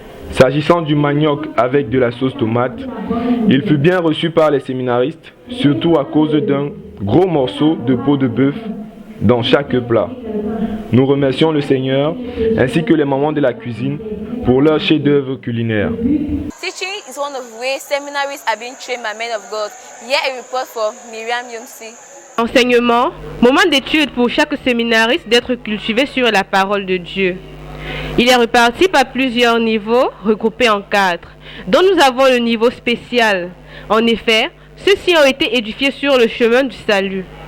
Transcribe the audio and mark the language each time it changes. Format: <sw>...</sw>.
<fr>S'agissant du manioc avec de la sauce tomate, il fut bien reçu par les séminaristes, surtout à cause d'un gros morceau de peau de bœuf dans chaque plat. Nous remercions le Seigneur ainsi que les mamans de la cuisine pour leur chef-d'œuvre culinaire.</fr> <en>Teaching is one of the ways seminaries are being trained by men of God. Here a report from Miriam Yomsi.</en> <fr>Enseignement, moment d'étude pour chaque séminariste d'être cultivé sur la parole de Dieu. Il est réparti par plusieurs niveaux, regroupés en 4, dont nous avons le niveau spécial. En effet, ceux-ci ont été édifiés sur le chemin du salut.</fr>